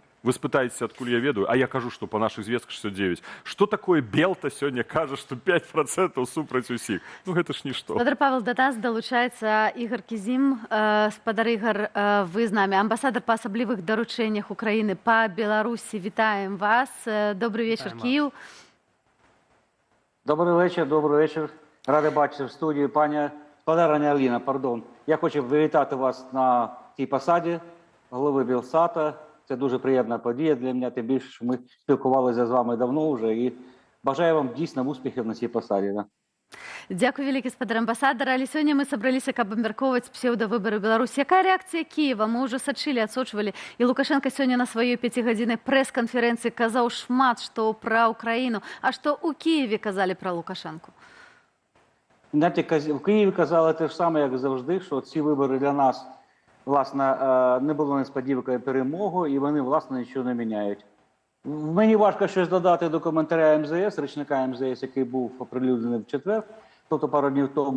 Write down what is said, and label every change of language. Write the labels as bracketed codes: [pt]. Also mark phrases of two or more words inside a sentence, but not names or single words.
[be] Вы спытаецеся, адкуль я ведаю, а я кажу, што па нашых звестках 69%. Што такое Белта сёння кажа, што 5% супраць усіх? Гэта ж нішто. Спадар Павел, да нас далучаецца Ігар Кізім. Спадар Ігар, вы з намі. Амбасадар па асаблівых даручэннях Украіны па Беларусі. Вітаем вас. Добрый вечар, Київ. [uk] Добрий вечір. Радий бачити в студії пані Аліна, пардон. Я хочу привітати вас на цій посаді голови Білсата. Це дуже приємна подія для мене, тим більше, що ми спілкувалися з вами давно вже. І бажаю вам дійсно успіхів на цій посаді. [be] Дзякуй вялікі, спадар амбасадар. Але сёння мы сабраліся, каб абмяркоўваць псеўдавыбары ў Беларусі. Якая рэакцыя Кіева? Мы ўжо сачылі, адсочвалі. І Лукашенко сёння на сваёй 5-гадзіннай прэс-канферэнцыі казаў шмат, што пра Украіну. А што ў Кієві казалі пра Лукашенку? [uk] Знаєте, в Києві казали те ж саме, як завжди, що ці вибори для нас, власне, не було несподіванкою перемоги, і вони, власне, нічого не міняють. Мені важко щось додати до коментаря МЗС, речника МЗС, який був оприлюднений в четвер, тобто пару днів тому.